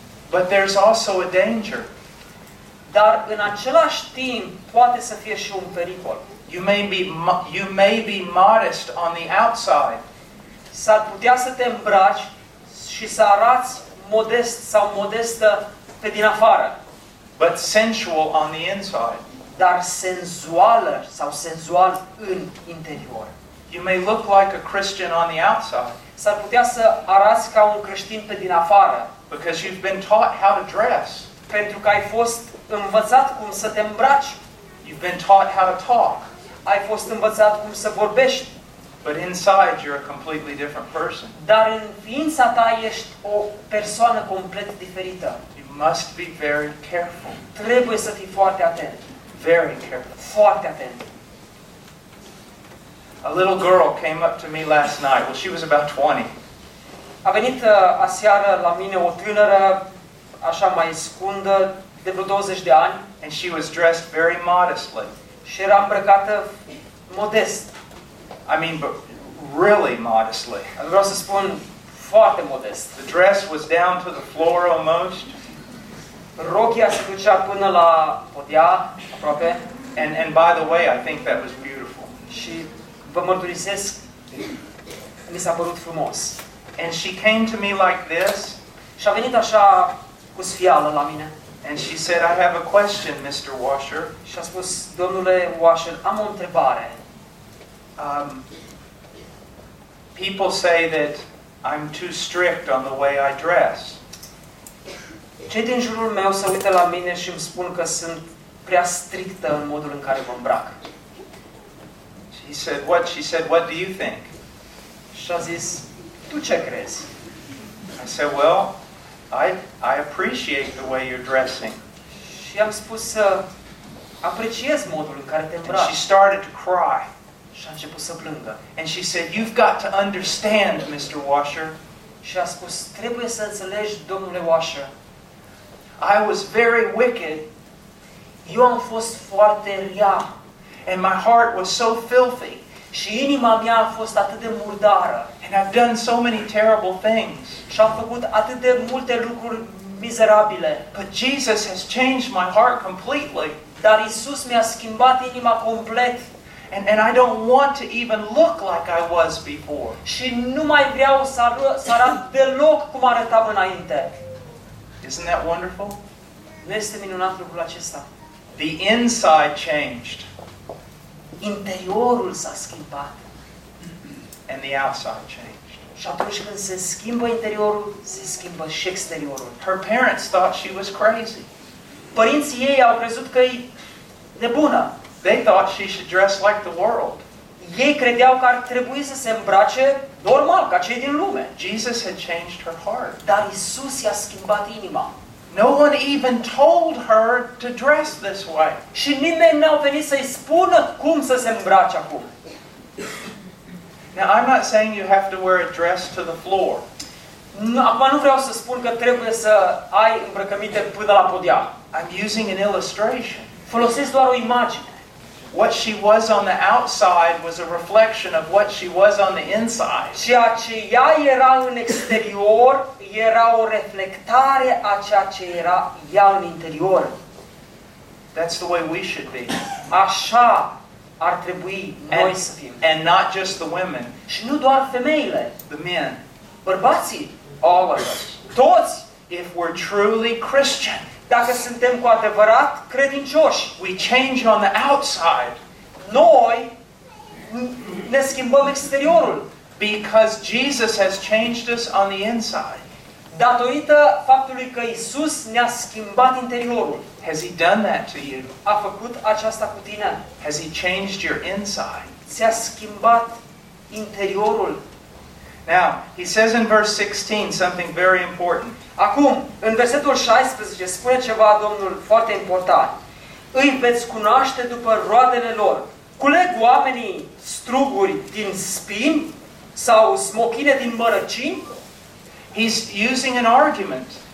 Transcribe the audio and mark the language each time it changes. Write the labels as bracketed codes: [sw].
[en] But there's also a danger. [ro] Dar în același timp poate să fie și un pericol. [en] You may be modest on the outside. [ro] S-ar putea să te îmbraci și să arăți modest sau modestă pe din afară. [en] But sensual on the inside. [ro] Dar senzuală sau senzual în interior. [en] You may look like a Christian on the outside. [ro] S-ar putea să arăți ca un creștin pe din afară. [en] Because you've been taught how to dress. [ro] Pentru că ai fost învățat cum să te îmbraci. [en] You've been taught how to talk. [ro] Ai fost învățat cum să vorbești. [en] But inside you're a completely different person. [ro] Dar în ființa ta ești o persoană complet diferită. [en] You must be very careful. [ro] Trebuie să fii foarte atent. [en] Very careful. [ro] Foarte atent. [en] A little girl came up to me last night. Well, she was about 20. [ro] A venit aseară la mine o tânără, așa mai scundă, de vreo 20 de ani. [en] And she was dressed very modestly. [ro] Și era îmbrăcată modest. [en] I mean, really modestly. [ro] Vreau să spun, foarte modest. [en] The dress was down to the floor almost. [ro] Rochia se ducea până la podea, aproape. [en] And by the way, I think that was beautiful. [ro] Și vă mărturisesc, mi s-a părut frumos. [en] And she came to me like this. [ro] Și a venit așa cu sfială la mine. [en] And she said, I have a question, Mr. Washer. [ro] Și a spus, domnule Washer, am o întrebare. [en] People say that I'm too strict on the way I dress. [ro] Cei din jurul meu se uită la mine și îmi spun că sunt prea strictă în modul în care mă îmbrac. [en] She said, what do you think? [ro] Și a zis, tu ce crezi? [en] I said, well, I appreciate the way you're dressing. [ro] Și am spus să apreciez modul în care te îmbraci. [en] And she started to cry. [ro] Și a început să plângă. [en] And she said, you've got to understand, Mr. Washer. [ro] Și a spus, trebuie să înțelegi, domnule Washer. [en] I was very wicked. [ro] Eu am fost foarte rea. [en] And my heart was so filthy. [ro] Și inima mea a fost atât de murdară. [en] And I've done so many terrible things. [ro] Și am făcut atât de multe lucruri mizerabile. [en] But Jesus has changed my heart completely. [ro] Dar Iisus mi-a schimbat inima complet. [en] And I don't want to even look like I was before. [ro] Și nu mai vreau să arăt deloc cum arătam înainte. [en] Isn't that wonderful? [ro] Nu este minunat lucrul acesta? [en] The inside changed. [ro] Interiorul s-a schimbat. [en] And the outside changed. [ro] Și atunci când se schimbă interiorul, se schimbă și exteriorul. [en] Her parents thought she was crazy. [ro] Părinții ei au crezut că e nebună. [en] They thought she should dress like the world. [ro] Ei credeau că ar trebui să se îmbrace normal, ca cei din lume. [en] Jesus had changed her heart. [ro] Dar Iisus i-a schimbat inima. [en] No one even told her to dress this way. [ro] Și nimeni n-a venit să-i spună cum să se îmbrace acum. [en] Now, I'm not saying you have to wear a dress to the floor. [ro] Acum nu vreau să spun că trebuie să ai îmbrăcăminte până la podea. [en] I'm using an illustration. [ro] Folosesc doar o imagine. [en] What she was on the outside was a reflection of what she was on the inside. [ro] Ceea ce ea era în exterior era o reflectare a ceea ce era ea în interior. [en] That's the way we should be. [ro] Așa ar trebui noi să fim. [en] And not just the women. [ro] Și nu doar femeile. [en] The men. [ro] Bărbații. [en] All of us. [ro] Toți. [en] If we're truly Christian. [ro] Dacă suntem cu adevărat credincioși, [en] we change on the outside. [ro] Noi ne schimbăm exteriorul. [en] Because Jesus has changed us on the inside. [ro] Datorită faptului că Iisus ne-a schimbat interiorul. [en] Has he done that to you? [ro] A făcut aceasta cu tine? [en] Has he changed your inside? [ro] Ți-a schimbat interiorul. [en] Now, he says in verse 16 something very important. [ro] Acum, în versetul 16, spune ceva Domnul foarte important. Îi veți cunoaște după roadele lor. Culeg oamenii struguri din spini sau smochine din mărăcini? [en] He's using an argument.